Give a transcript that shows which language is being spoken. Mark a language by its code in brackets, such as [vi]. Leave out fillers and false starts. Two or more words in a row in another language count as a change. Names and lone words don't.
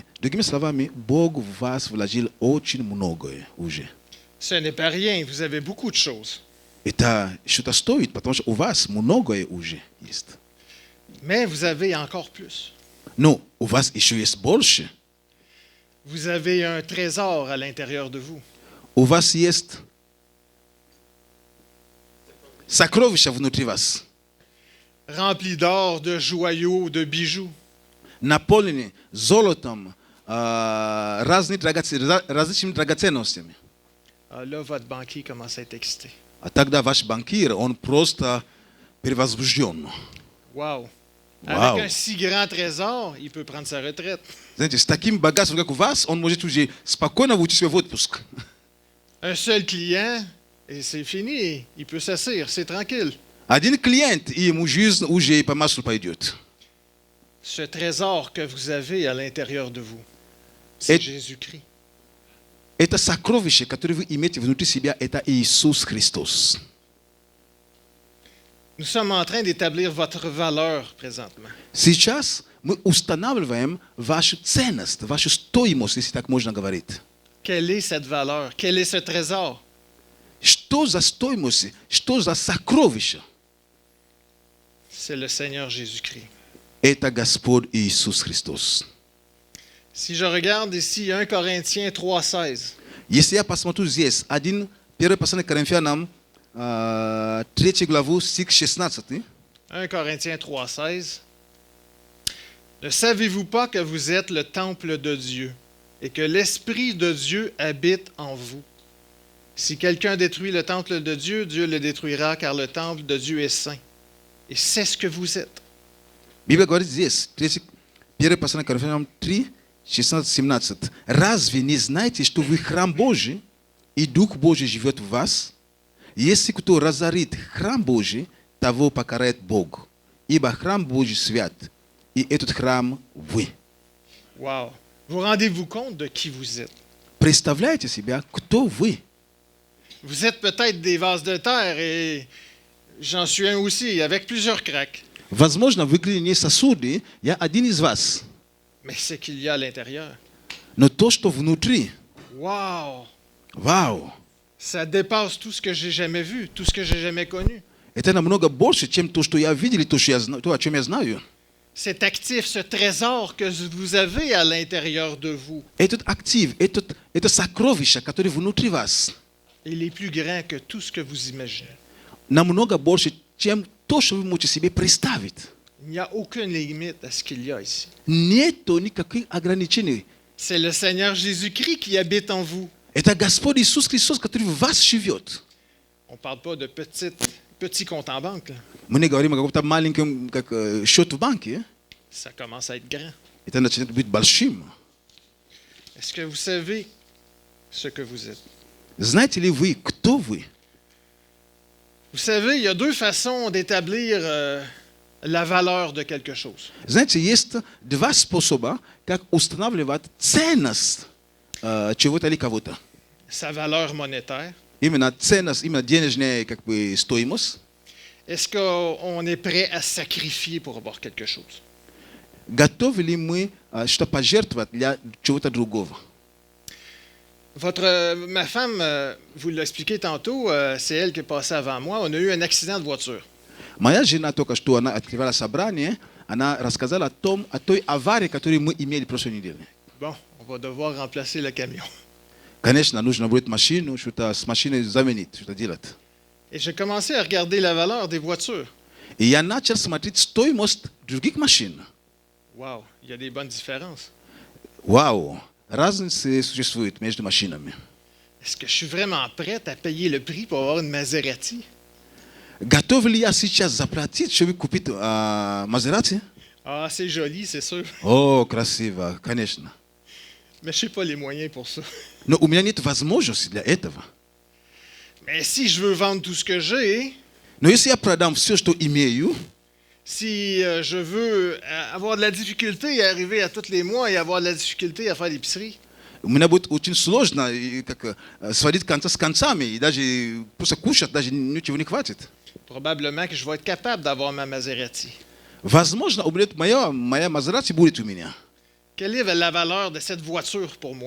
[ru] Другими словами, Бог в вас вложил очень многое уже. [fr] Ce n'est pas rien, vous avez beaucoup de choses. [ru] Это что-то стоит, потому что у вас многое уже есть. [fr] Mais vous avez encore plus. [ru] Но у вас еще есть больше. [fr] Vous avez un trésor à l'intérieur de vous. [ru] У вас есть сокровища внутри вас, [fr] Rempli d'or, de joyaux, de bijoux. [ru] наполнены золотом, различными драгоценностями. [fr] Là, votre banquier commence à être excité. [ru] А тогда ваш банкир, он просто перевозбужден. Wow. Wow. [fr] Avec un si grand trésor, il peut prendre sa retraite. [ru] Знаете, с таким богатством, как у вас, он может уже спокойно уйти себе в отпуск. [fr] Un seul client, et c'est fini. Il peut s'asseoir, c'est tranquille. [ru] Один клиент, и ему жизнь уже по маслу пойдет. [fr] Ce trésor que vous avez à l'intérieur de vous, c'est Et- Jésus-Christ. [ru] Это сокровище, которое вы имеете внутри себя, это Иисус Христос. [fr] Nous sommes en train d'établir votre valeur présentement. [ru] Сейчас мы устанавливаем вашу ценность, вашу стоимость, если так можно говорить. [fr] Quelle est cette valeur? Quel est ce trésor? [ru] Что за стоимость, что за сокровище? [fr] C'est le Seigneur Jésus-Christ. [ru] Это Господь Иисус Христос. [fr] Si je regarde ici 1 Corinthiens 3,16, [ru] Если я посмотрю здесь, 1 послание к Коринфянам, 3 главу, стих 16. [fr] 1 Corinthiens 3,16, ne savez-vous pas que vous êtes le temple de Dieu et que l'Esprit de Dieu habite en vous? Si quelqu'un détruit le temple de Dieu, Dieu le détruira car le temple de Dieu est saint. Et c'est ce que vous êtes. [ru] Библия говорит здесь, 1 послание к Коринфянам 3, 16-17. Разве не знаете, что вы храм Божий, и Дух Божий живет в вас? Если кто разорит храм Божий, того покарает Бог. Ибо храм Божий свят, и этот храм вы. Wow. [fr] Vous rendez-vous compte de qui vous êtes? [ru] Представляете себя, кто вы? [fr] Vous êtes peut-être des vases de terre et j'en suis un aussi, avec plusieurs craques. [ru] Возможно, вы глиняные сосуды, я один из вас. [fr] Mais ce qu'il y a à l'intérieur, [ru] Но то, что внутри, [fr] wow! [ru] вау, [fr] Ça dépasse tout ce que j'ai jamais vu, tout ce que j'ai jamais connu. [ru] это намного больше, чем то, что я видел, и то, что я знаю, то, о чем я знаю. [fr] Cet actif, ce trésor que vous avez à l'intérieur de vous, [ru] Этот актив, это сокровище, которое внутри вас, [fr] il est plus grand que tout ce que vous imaginez. [ru] намного больше, чем то, что вы можете себе представить. [fr] Il n'y a aucune limite à ce qu'il y a ici. [ru] Нету никаких ограничений. [fr] C'est le Seigneur Jésus-Christ qui habite en vous. [ru] Это Господь Иисус Христос, который в вас живет. [fr] On ne parle pas de petits comptes en banque. Là. [ru] Мы не говорим о каком-то маленьком счет в банке. [fr] Ça commence à être grand. [ru] Это начинает быть большим. [fr] Est-ce que vous savez ce que vous êtes? [ru] Знаете ли вы, кто вы? [fr] Vous savez, il y a deux façons d'établir la valeur de quelque chose. [ru] Знаете, есть два способа, как устанавливать ценность чего-то или кого-то. [fr] Sa valeur monétaire. [ru] Именно ценность, именно денежная стоимость. [fr] Est-ce qu'on est prêt à sacrifier pour avoir quelque chose? [ru] Готовы ли мы что пожертвовать для чего-то другого? [fr] Ma femme, vous l'a expliqué tantôt, c'est elle qui est passée avant moi. On a eu un accident de voiture. [ru] Моя жена только что она открывала собрание, она рассказала о той аварии, которую мы имели в прошлой неделе. [fr] Bon, on va devoir remplacer le camion. [ru] Конечно, нужно будет машину, что-то с машиной заменить, что-то делать. [fr] Et j'ai commencé à regarder la valeur des voitures. [ru] И я начал смотреть стоимость других машин. [fr] Wow, il y a des bonnes différences. [ru] Вау, разницы существуют между машинами. [fr] Est-ce que je suis vraiment prête à payer le prix pour avoir une Maserati? [ru] Готов ли я сейчас заплатить, чтобы купить Мазерати? [fr] Ah, c'est joli, c'est sûr. [ru] О, красиво, конечно. [fr] Mais je n'ai pas les moyens pour ça. [ru] Но у меня нет возможности для этого. [fr] Mais si je veux vendre tout ce que j'ai, [ru] Но если я продам все, что имею, [fr] si je veux avoir de la difficulté à arriver à tous les mois et avoir de la difficulté à faire l'épicerie, [ru] у меня будет очень сложно сводить конца с концами, и даже просто кушать даже ничего не хватит. [fr] probablement que je vais être capable d'avoir ma Maserati. [ru] Возможно, моя Мазерати будет у меня. [fr] Quelle est la valeur de cette voiture pour moi?